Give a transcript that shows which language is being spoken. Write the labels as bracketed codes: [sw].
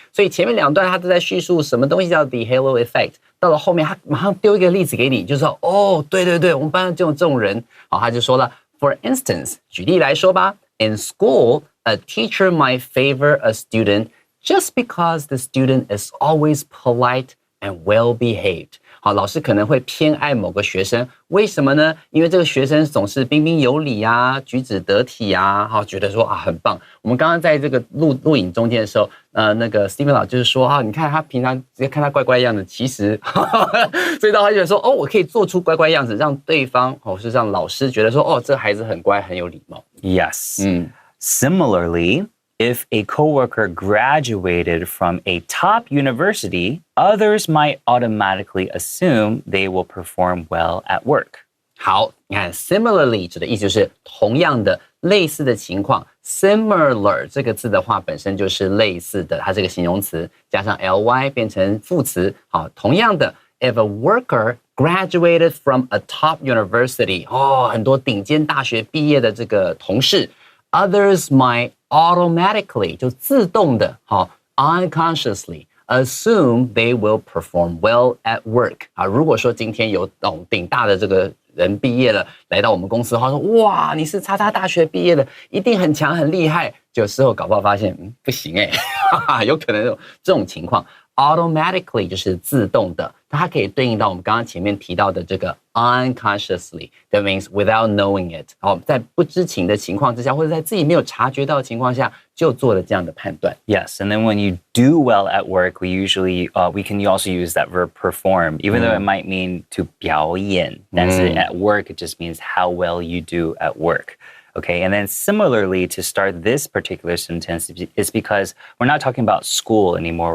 [zh] 所以前面两段他都在叙述什么东西叫 [en] the halo effect， [zh] 到了后面他马上丢一个例子给你，就说哦，对对对，我们班上就有这种人。好，他就说了 [en] ，for instance， [zh] 举例来说吧 [en] ，in school a teacher might favor a student just because the student is always polite and well behaved。 [zh] 好，老师可能会偏爱某个学生，为什么呢？因为这个学生总是彬彬有礼啊，举止得体啊，好，觉得说啊很棒。我们刚刚在这个录影中间的时候，那个 Steven 老就是说啊，你看他平常直接看他乖乖样子，其实，所以到他就觉得说，哦，我可以做出乖乖样子，让对方或是让老师觉得说，哦，这孩子很乖，很有礼貌。 [en] Yes. Similarly, If a coworker graduated from a top university, others might automatically assume they will perform well at work. [zh] 好，你看 similarly 指的意思就是同样的、类似的情况。 similar 这个字的话本身就是类似的，它是个形容词，加上 ly 变成副词。 [en] 好，同样的 ，if a worker graduated from a top university， [zh] 很多顶尖大学毕业的这个同事 [en] ，others might automatically [zh] 就自动的， [en] unconsciously assume they will perform well at work。 [zh] 如果说今天有顶大的这个人毕业了，来到我们公司的话，说哇，你是叉叉大学毕业的，一定很强很厉害。有时候搞不好发现，不行有可能有这种情况。 Automatically 就是自动的，它可以对应到我们刚刚前面提到的这个 unconsciously， [en] that means without knowing it。 [zh] 在不知情的情况之下，或者在自己没有察觉到的情况下，就做了这样的判断。 [en] Yes, and then when you do well at work, we usually we can also use that verb perform, even though it might mean to [zh] 表演， [en] 但是 at work it just means how well you do at work. Okay, and then similarly, to start this particular sentence is because we're not talking about school anymore.